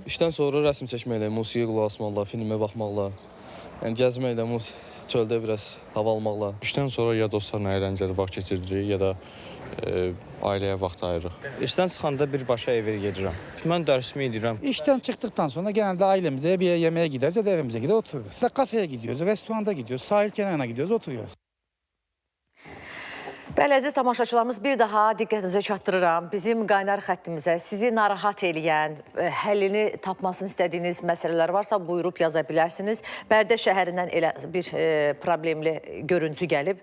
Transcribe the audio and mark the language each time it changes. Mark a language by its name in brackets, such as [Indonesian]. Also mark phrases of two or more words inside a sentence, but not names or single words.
[Azerbaijani] İşdən sonra rəsm çəkməklə, musiqiyə qulaq asmaqla, filmə baxmaqla, yəni gəzməklə, çöldə biraz hava almaqla. İşdən sonra ya dostlarla əyləncəli vaxt keçiririk, ya da ailəyə vaxt ayırırıq. İşdən çıxanda birbaşa evə gedirəm. Mən dərsimi edirəm. [Turkish] İşdən çıxdıqdan sonra genelde ailemizle bir yemeğe gideriz ya da evimize gider otururuz. Kafeye gidiyoruz, restoranda gidiyoruz, sahil kenarına gidiyoruz, oturuyoruz. [Azerbaijani] Bəli, əziz tamaşaçılarımız, bir daha diqqətinizə çatdırıram. Bizim qaynar xəttimizə sizi narahat eləyən, həllini tapmasını istədiyiniz məsələlər varsa buyurub yaza bilərsiniz. Bərdə şəhərindən elə bir problemli görüntü gəlib.